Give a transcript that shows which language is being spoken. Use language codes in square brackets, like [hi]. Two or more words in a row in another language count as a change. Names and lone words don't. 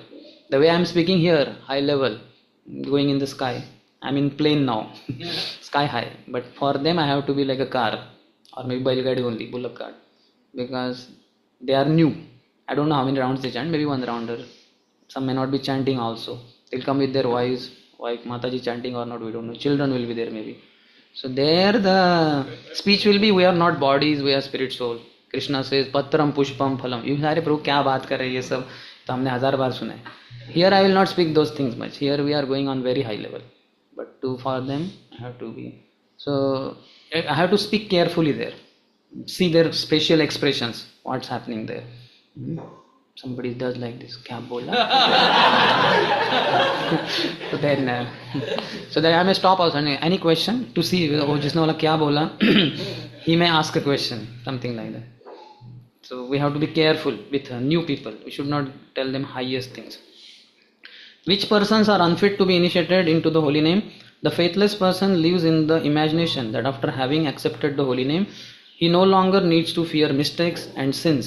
[en] The way I am speaking here, high level, going in the sky, I am in plane now, sky high, but for them I have to be like a car, or maybe Bailgadi only, bullock cart, because they are new. I don't know how many rounds they chant, maybe one rounder. Some may not be chanting also. They'll come with their wives, wife, Mataji chanting or not, we don't know. Children will be there maybe. So there the speech will be, we are not bodies, we are spirit soul. Krishna says, [sa] पत्रं पुष्पं फलम्. [en] You say, Prabhu, [hi] क्या बात कर रहे ये सब? तो हमने 1000 बार सुना है. [en] Here I will not speak those things much. Here we are going on very high level. But for them, I have to be. So I have to speak carefully there. See their facial expressions, what's happening there. Somebody does like this, [hi] क्या बोला? [en] So then I may stop also. Any question to see, [hi] oh, जिसने बोला क्या बोला? [en] He may ask a question, something like that. So we have to be careful with new people. We should not tell them highest things. Which persons are unfit to be initiated into the holy name? The faithless person lives in the imagination that after having accepted the holy name, he no longer needs to fear mistakes and sins.